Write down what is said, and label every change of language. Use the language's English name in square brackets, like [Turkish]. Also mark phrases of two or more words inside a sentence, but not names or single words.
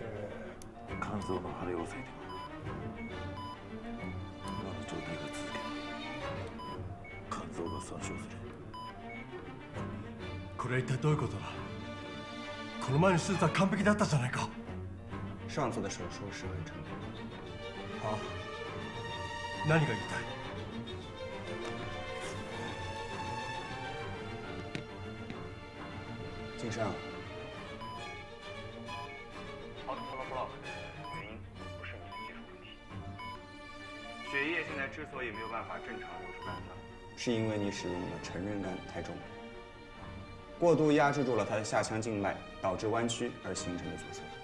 [Japanese] 肝臓の腫れを防いで今の状態が続けば肝臓が損傷する。これは一体どういうことだ。この前の手術は完璧だったじゃないか。 [Chinese] 上次的手术是很成功。 [Japanese] あ、何が言いたい。 [Chinese] 井上，血液现在之所以没有办法正常流出肝脏，是因为你使用的成人肝太重了，过度压制住了它的下腔静脉，导致弯曲而形成的阻塞。